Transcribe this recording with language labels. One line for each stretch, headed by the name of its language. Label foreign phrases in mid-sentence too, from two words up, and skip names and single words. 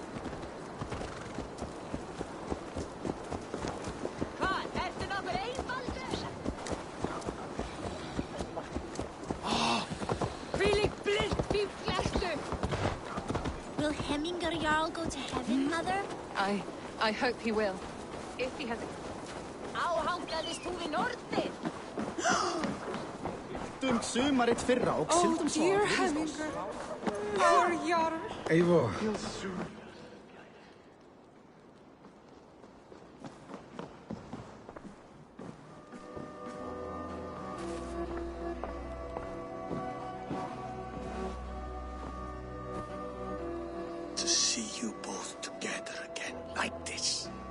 English: Will Hemminger Jarl go to heaven, Mother? I hope he will. If he has a...
Icelandic: Sumarið fyrra og
English: Oh, dear Hemminger. Poor Jarl. Eivor. To see you both together again like this.